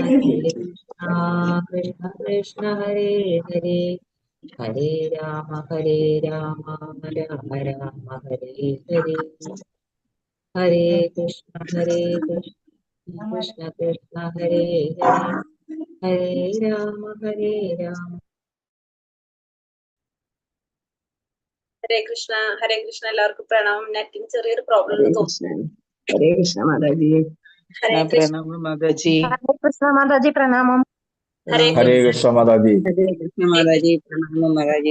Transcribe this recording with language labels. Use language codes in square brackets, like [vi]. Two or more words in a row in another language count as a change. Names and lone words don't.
[sa] कृष्ण कृष्ण हरे हरे हरे राम राम राम हरे हरे हरे कृष्ण कृष्ण कृष्ण हरे हरे हरे राम राम [ml] ഹരേ കൃഷ്ണ എല്ലാവർക്കും പ്രണാമം. നെറ്റിന് ചെറിയൊരു പ്രോബ്ലം ഹരേ ഉണ്ട് കൃഷ്ണ. ഹരേ കൃഷ്ണ മാതാജി. ഹരേ കൃഷ്ണ പ്രണാമം മാതാജി. ഹരേ കൃഷ്ണ മാതാജി പ്രണാമം. ഹരേ ഹരേ കൃഷ്ണ മാതാജി. ഹരേ കൃഷ്ണ മാതാജി. പ്രണാമം മാതാജി.